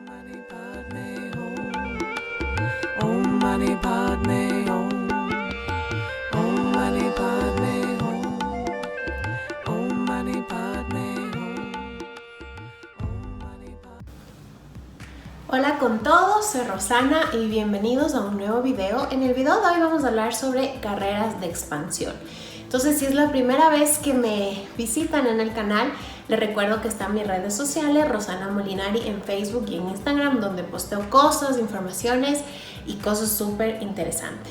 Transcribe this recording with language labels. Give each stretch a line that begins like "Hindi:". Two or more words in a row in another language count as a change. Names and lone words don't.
Sanskrit: Mani Padme Hum. Om Mani Padme Hum. Om Mani Padme Hum. Om Mani Padme Hum. Om Mani Padme.
Spanish: Hola con todos, soy Rosana y bienvenidos a un nuevo video. En el video de hoy vamos a hablar sobre carreras de expansión. Entonces, si es la primera vez que me visitan en el canal, les recuerdo que están mis redes sociales, Rosana Molinari en Facebook y en Instagram, donde posteo cosas, informaciones y cosas súper interesantes.